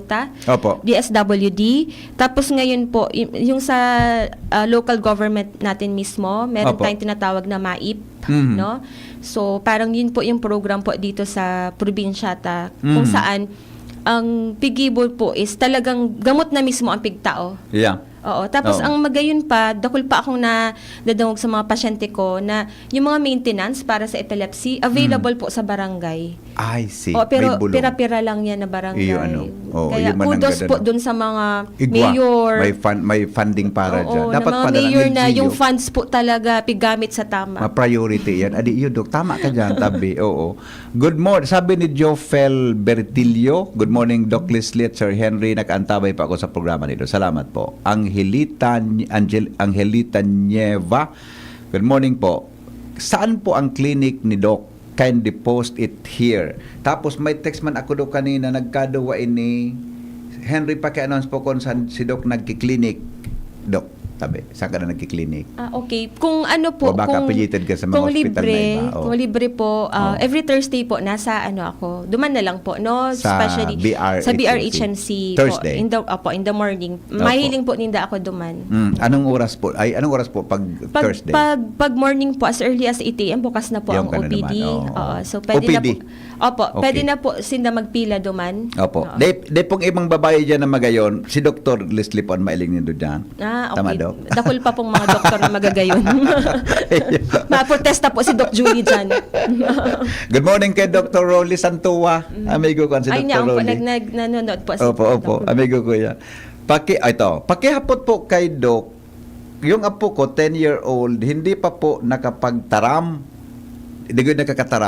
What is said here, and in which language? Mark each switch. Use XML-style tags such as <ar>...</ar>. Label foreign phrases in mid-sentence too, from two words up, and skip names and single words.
<tl>Opo. DSWD. Tapos ngayon po yung sa local government natin mismo, meron Opo. tayong tinatawag na MAIP, no? So parang yun po yung program po dito sa probinsyata kung saan ang pigibol po is talagang gamot na mismo ang pigtao.</tl> <en>Yeah.</en> <tl>Oo. Tapos Oo.</tl> <bik>ang magayon pa, dakul pa akong nadadangog sa mga pasyente ko na yung mga maintenance para sa epilepsy, available po sa barangay.</bik> <en>I see.</en> <tl>O, pero</tl> <bik>May bulong.</bik> <tl>pira-pira lang yan na barangay.</tl> <bik>Iyo,</bik> <tl>Kaya</tl> <bik>yung mananggad,</bik> <tl>kudos po dun sa mga</tl> <bik>Igwa.</bik> <tl>mayor. May funding para Oo, dyan. na mga pala mayor ng na LGU, yung funds po talaga pigamit sa tama. ma-priority yan. Adi, yun, Dok. Tama ka dyan, tabi. Oo.</tl> <en>Good morning.</en> <tl>Sabi ni Jofel Bertilio,</tl> <en>good morning, Doc Leslie</en> <tl>at Sir Henry. Nakaantabay pa ako sa programa nito. Salamat po. Angelita Nieva, good morning po. Saan po ang clinic ni Doc?</tl> <en>Kindly post it here.</en> <bik>Tapos may text man ako do kanina, nagkadawa ini Henry, paki-announce po kung saan si Doc nagki-clinic.</bik> <tl>Doc, tabi, saan ka na nagki-clinic? Okay. Kung ano po, O baka kung,</tl> <en>affiliated ka</en> <tl>sa mga kung hospital libre, na iba, o.</tl> <bik>kung libre po, every Thursday po, nasa ako, duman na lang po, no?</bik> <tl>Sa Especially BRHMC. sa BRHMC Thursday. po,</tl> <en>in the morning.</en> <bik>Mahiling po ninda ako duman.</bik> <tl>Anong oras po? Anong oras po pag Thursday? Pag morning po,</tl> <en>as early as 8 a.m., bukas na po</en> <tl>Yung ang ka na OPD. naman, oo. So, pwede OPD? na po. Opo, Okay.</tl> <bik>pwede na po sinda magpila duman.</bik> <tl>Opo. Oo.</tl> <bik>De pong ibang babae dyan na magayon, si Dr. Leslie po ang mailing nindo dyan.</bik> <tl>Okay. Tama, Doc?</tl> <bik>Dakul pa pong mga doktor na magagayon. Maprotesta po si Doc Julie dyan.</bik> <en>Good morning</en> <tl>kay Dr. Rolly Santua. Amigo ko si Ay, Dr. niya po, Rolly. nanonood po. Opo. Amigo ko yan. Pakihapot po kay Doc, yung apo ko, 10-year-old, hindi pa po nakapagtaram. Hindi ko nakakataram.</tl>